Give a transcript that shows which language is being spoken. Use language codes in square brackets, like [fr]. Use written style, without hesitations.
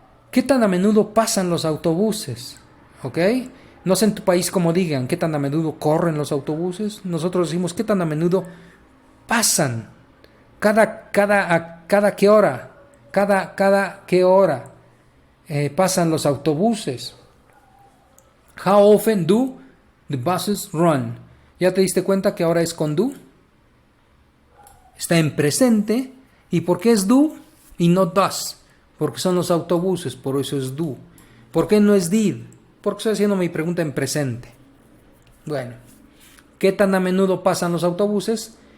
[es] ¿Qué tan a menudo pasan los autobuses? ¿Ok? No sé en tu país cómo digan, ¿qué tan a menudo corren los autobuses? Nosotros decimos, ¿qué tan a menudo pasan? ¿Cada qué hora? ¿Cada qué hora pasan los autobuses? [en] How often do the buses run? [es] ¿Ya te diste cuenta que ahora es con do? Está en presente. ¿Y por qué es do y no does? Porque son los autobuses, por eso es do. ¿Por qué no es did? Porque estoy haciendo mi pregunta en presente. Bueno, ¿qué tan a menudo pasan los autobuses?